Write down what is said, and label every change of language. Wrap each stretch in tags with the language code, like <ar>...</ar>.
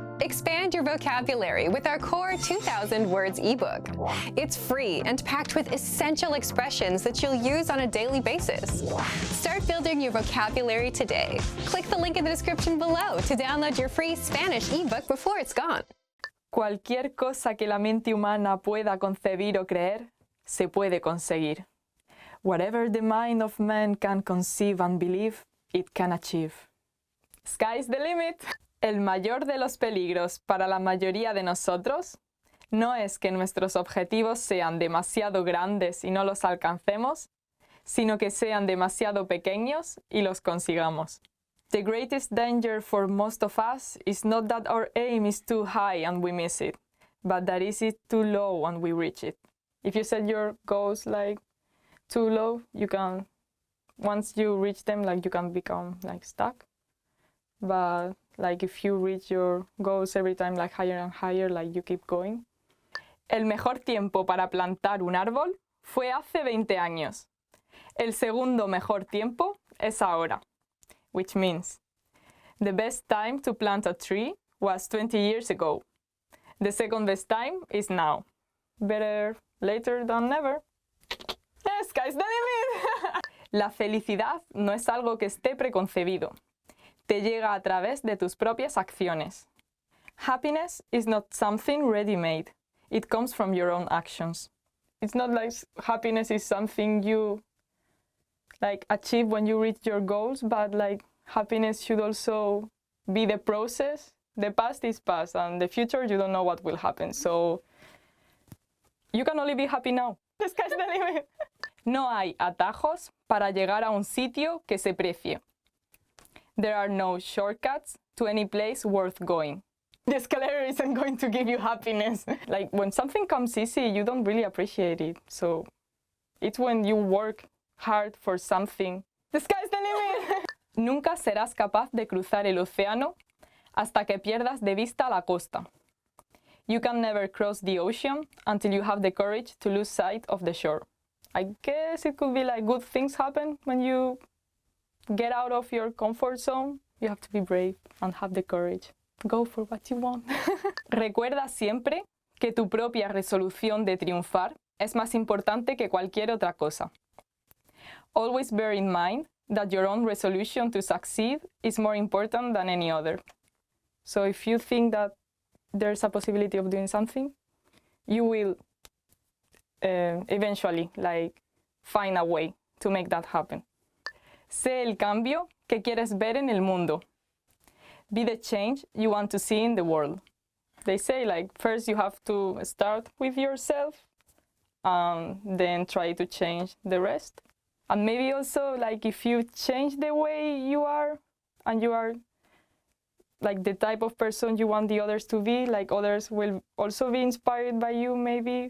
<en>Expand your vocabulary with our core 2,000 words ebook. It's free and packed with essential expressions that you'll use on a daily basis. Start building your vocabulary today. Click the link in the description below to download your free Spanish ebook before it's gone.</en> <es>Cualquier cosa que la mente humana pueda concebir o creer, se puede conseguir.</es> <en>Whatever the mind of man can conceive and believe, it can achieve. Sky's the limit.</en> <es>El mayor de los peligros para la mayoría de nosotros no es que nuestros objetivos sean demasiado grandes y no los alcancemos, sino que sean demasiado pequeños y los consigamos.</es> <en>The greatest danger for most of us is not that our aim is too high and we miss it, but that is it too low and we reach it. If you set your goals like too low, you can, once you reach them, like you can become like stuck. But like if you reach your goals every time like higher and higher, like you keep going.</en> <es>El mejor tiempo para plantar un árbol fue hace 20 años. El segundo mejor tiempo es ahora,</es> <en>which means the best time to plant a tree was 20 years ago. The second best time is now. Better later than never. Sky's the limit.</en> <es>La felicidad no es algo que esté preconcebido. Te llega a través de tus propias acciones.</es> <en>Happiness is not something ready-made. It comes from your own actions. It's not like happiness is something you like achieve when you reach your goals, but like happiness should also be the process. The past is past, and the future you don't know what will happen. So you can only be happy now. The sky's the limit.</en> <es>No hay atajos para llegar a un sitio que se precie.</es> <en>There are no shortcuts to any place worth going. The escalator isn't going to give you happiness. Like when something comes easy, you don't really appreciate it. So it's when you work hard for something. The sky's the limit.</en> <es>Nunca serás capaz de cruzar el océano hasta que pierdas de vista la costa.</es> <en>You can never cross the ocean until you have the courage to lose sight of the shore. I guess it could be like good things happen when you get out of your comfort zone. You have to be brave and have the courage. Go for what you want.</en> <es>Recuerda siempre que tu propia resolución de triunfar es más importante que cualquier otra cosa.</es> <en>Always bear in mind that your own resolution to succeed is more important than any other. So if you think that there's a possibility of doing something, you will eventually like find a way to make that happen.</en> <es>Sé el cambio que quieres ver en el mundo.</es> <en>Be the change you want to see in the world. They say like first you have to start with yourself and then try to change the rest. And maybe also like if you change the way you are and you are like the type of person you want the others to be, like others will also be inspired by you maybe.</en>